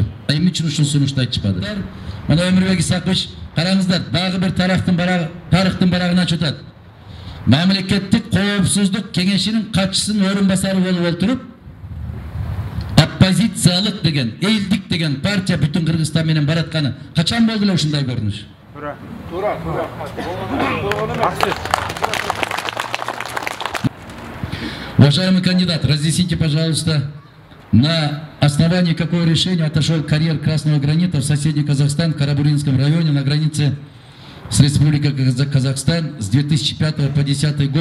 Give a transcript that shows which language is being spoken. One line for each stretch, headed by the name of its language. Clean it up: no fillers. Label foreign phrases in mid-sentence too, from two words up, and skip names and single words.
Kyrgyz: Эмне үчүн ушул сунушту айтышпады? Мына Өмүрбек Исакович, караңыздар, дагы бир тарыктын барагына чөтөт. Мамлекеттик коопсуздук кеңешинин катчысынын орун басары болуп отуруп, оппозициялык деген, элдик деген партия бүтүн Кыргызстан менен баратканы качан болду эле ушундай көрүнүш? Туура.
Russian: Уважаемый кандидат, разъясните, пожалуйста, на основании какого решения отошел карьер Красного гранита в соседний Казахстан, в Карабуринском районе, на границе с Республикой Казахстан с 2005 по 2010 год.